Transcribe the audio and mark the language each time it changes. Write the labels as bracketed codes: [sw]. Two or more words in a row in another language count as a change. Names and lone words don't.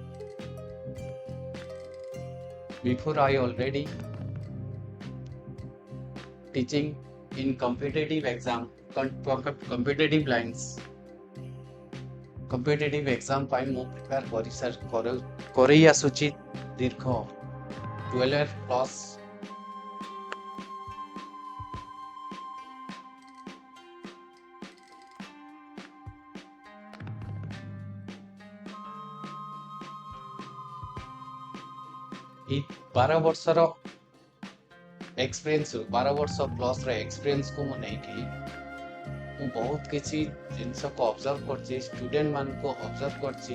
[en] Before I already teaching in competitive exam, competitive lines, competitive exam [or] ପାଇଁ ମୁଁ ପ୍ରିପେୟାର କରି ଆସୁଛି ଦୀର୍ଘ 12 ପ୍ଲସ୍ এই 12 ବର୍ଷର ଏକ୍ସପିରିଏନ୍ସ 12 ବର୍ଷ ପ୍ଲସ୍ର ଏକ୍ସପିରିଏନ୍ସକୁ ମୁଁ ନେଇକି ମୁଁ ବହୁତ କିଛି ଜିନିଷକୁ ଅବଜର୍ଭ କରିଛି, ଷ୍ଟୁଡେଣ୍ଟ ମାନଙ୍କୁ ଅବଜର୍ଭ କରିଛି।